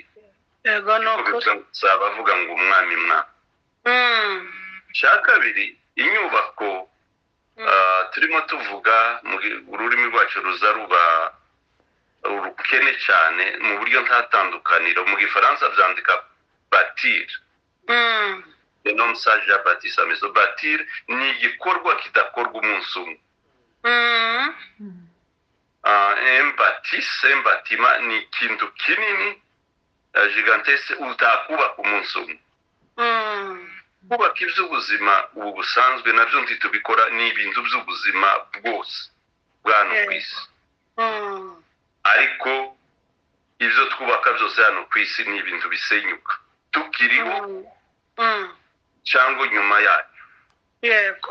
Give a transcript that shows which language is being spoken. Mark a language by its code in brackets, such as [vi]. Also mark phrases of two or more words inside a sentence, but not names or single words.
[rw] abavuga ngo umwami. cya kabiri, inyubako turimo tuvuga mu rurimi rwacu ruza ruba urukene cyane mu buryo nta tandukaniro. mu gifaransa byandika bâtir. [fr] le nom sage ya bâtir sa maison. [rw] bâtir ni igikorwa kidakorwa umunsi umwe. [fr] un bâtiment [rw] ni ikintu kinini gigantesque utakubaka umunsi umwe. kubaka iby'ubuzima ubu busanzwe nabyo ntitubikora. ni ibintu by'ubuzima bwose bwa hano ku isi. ariko ibyo twubaka byose hano ku isi ni ibintu bisenyuka tukiriho cyangwa nyuma yayo.